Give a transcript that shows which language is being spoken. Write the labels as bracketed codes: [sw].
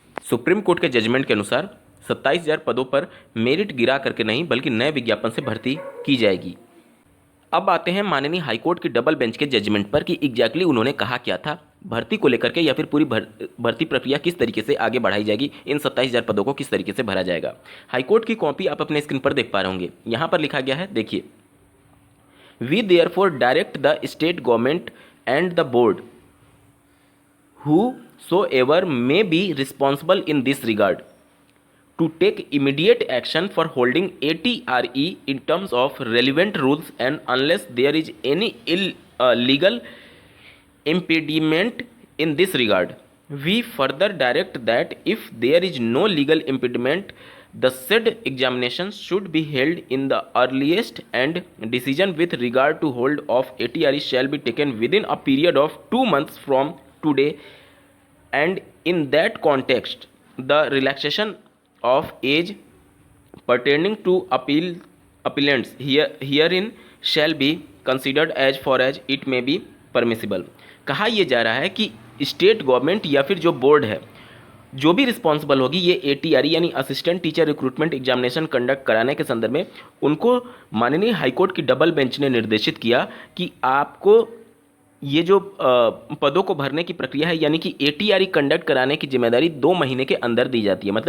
[hi] Supreme court के judgement के अनुसार 27,000 पदों पर मेरिट गिरा करके नहीं बल्कि नए विज्ञापन से भर्ती की जाएगी। अब आते हैं माननीय हाईकोर्ट की डबल बेंच के जजमेंट पर कि एग्जैक्टली उन्होंने कहा क्या था भर्ती को लेकर के, या फिर पूरी भर्ती प्रक्रिया किस तरीके से आगे बढ़ाई जाएगी, इन 27,000 पदों को किस तरीके से भरा जाएगा। हाईकोर्ट की कॉपी आप अपने स्क्रीन पर देख पा रहे होंगे। यहाँ पर लिखा गया है, देखिए, [en] We therefore direct the state government and the board whosoever may be responsible in this regard to take immediate action for holding ATRE in terms of relevant rules and unless there is any legal impediment in this regard. We further direct that if there is no legal impediment, the said examinations should be held in the earliest and decision with regard to hold of ATRE shall be taken within a period of 2 months from today, and in that context the relaxation of age pertaining to appellants herein shall be considered as far as it may be permissible। [hi] कहा यह जा रहा है कि state government या फिर जो board है जो भी रिस्पॉन्सिबल होगी ये ATRE यानी assistant teacher recruitment examination conduct कराने के संदर्भ में, उनको माननीय हाईकोर्ट की डबल बेंच ने निर्देशित किया कि आपको ये जो पदों को भरने की प्रक्रिया है यानी कि ATRE कंडक्ट कराने की जिम्मेदारी 2 महीने के अंदर दी जाती है।